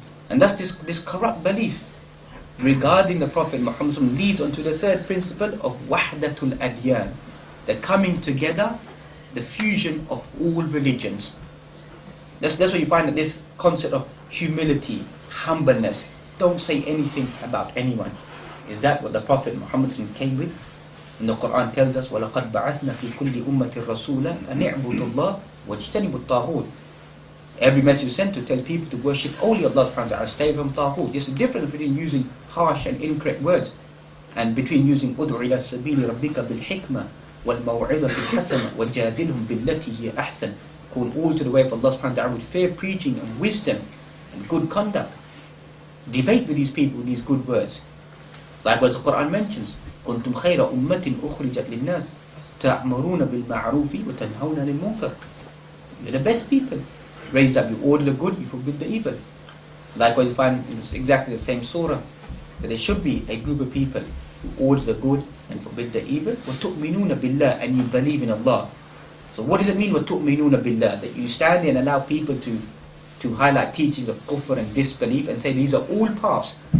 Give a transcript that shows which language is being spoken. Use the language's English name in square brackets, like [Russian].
[English] And thus this corrupt belief regarding the Prophet Muhammad ﷺ leads on to the third principle of wahdatul adyan, the coming together, the fusion of all religions. That's where you find that this concept of humility, humbleness, don't say anything about anyone. Is that what the Prophet Muhammad ﷺ came with? And the Quran tells us, [Arabic] وَلَقَدْ بَعَثْنَا فِي كُلِّ أُمَّةٍ رَسُولًا أَنِ اعْبُدُوا اللَّهَ وَاجْتَنِبُوا الطَّاغُوتَ. [English] Every message is sent to tell people to worship only Allah subhanahu wa ta'ala, stay from taghut. There's a difference between using harsh and incorrect words and between using [Arabic] أُدْعُ إِلَى السَّبِيلِ رَبِّكَ بِالْحِكْمَةِ وَالْمَوْعِظَةِ الْحَسَنَةِ وَجَادِلْهُمْ بِالَّتِي هِيَ أَحْسَنُ. [English] Call all to the way of Allah subhanahu wa ta'ala with fair preaching and wisdom and good conduct. Debate with these people with these good words. Likewise the Quran mentions, [Arabic] كنتم خير أمة أخرجت للناس تأمرون بالمعروف وتنهون عن المنكر. [English] You're the best people. Raised up, you order the good, you forbid the evil. Likewise you find in exactly the same surah that there should be a group of people who order the good and forbid the evil. [Arabic] وَتُؤْمِنُونَ بِاللَّهِ, [English] and you believe in Allah. So what does it mean, وَتُؤْمِنُونَ بِاللَّهِ? That you stand there and allow people to highlight teachings of kufr and disbelief and say these are all paths.